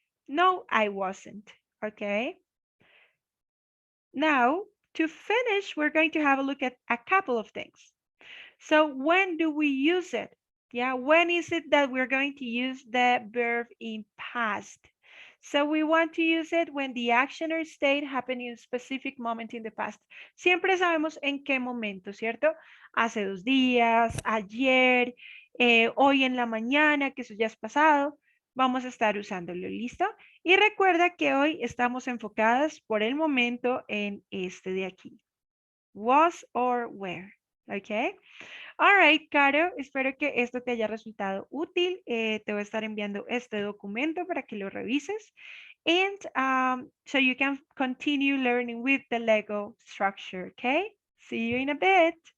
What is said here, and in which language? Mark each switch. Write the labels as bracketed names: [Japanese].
[English] No, I wasn't. Okay. Now, to finish, we're going to have a look at a couple of things. So when do we use it? Yeah, when is it that we're going to use the verb in past? So we want to use it when the action or state happened in a specific moment in the past. [Spanish] Siempre sabemos en qué momento, ¿cierto? Hace 2 días, ayer, hoy en la mañana, que eso ya es pasado. Vamos a estar usándolo, ¿listo? Y recuerda que hoy estamos enfocadas por el momento en este de aquí. [English] Was or were, [Spanish] ¿ok? [English] All right, [Spanish] Caro, espero que esto te haya resultado útil. Te voy a estar enviando este documento para que lo revises. [English] And so you can continue learning with the Lego structure, okay? See you in a bit.